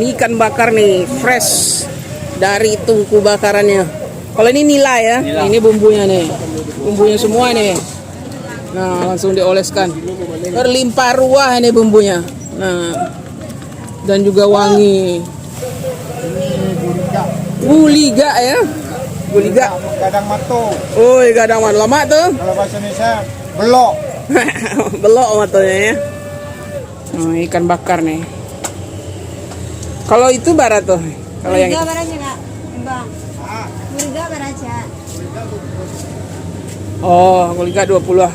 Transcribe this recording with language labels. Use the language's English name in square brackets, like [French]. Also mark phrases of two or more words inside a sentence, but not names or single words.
[Indonesian] Ini ikan bakar nih, fresh dari tungku bakarannya. Kalau ini nila ya, ini bumbunya nih, bumbunya semua nih. Nah, langsung dioleskan. Berlimpah ruah ini bumbunya. Nah, dan juga wangi. Guliga ya, guliga. [Minangkabau] Gadang mato. Oh, gadang mato. [Indonesian] Lama tuh. Kalau bahasa Indonesia belok. Belok matonya ya. Oh, ikan bakar nih. Kalau itu barat tuh. Kalau yang itu. Bang. Guriga beraja. Oh, guliga 20.